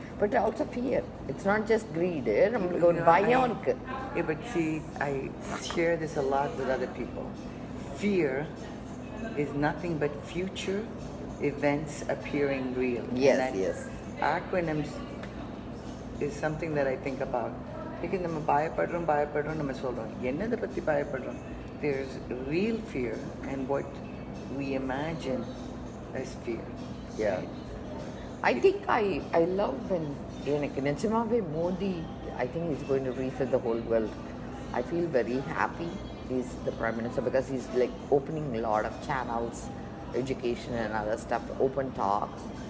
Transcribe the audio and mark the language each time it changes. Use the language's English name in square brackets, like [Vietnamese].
[English] But also fear. It's not just greed. [Tamil] நம்மளுக்கு ஒரு பயம் இருக்கு. [English] Yeah, but see, I share this a lot with other people. Fear is nothing but future events appearing real. Yes. Acronyms is something that I think about. [Tamil] Because நம்ம பயப்படுறோம் நம்ம சொல்றோம். என்னதை பத்தி பயப்படுறோம்? [English] There's real fear and what we imagine as fear. Yeah. I think I love when [Tamil] எனக்கு நிஜமாவே [English] Modi I think he's going to reset the whole world. I feel very happy he's the Prime Minister because he's like opening a lot of channels, education and other stuff, open talks.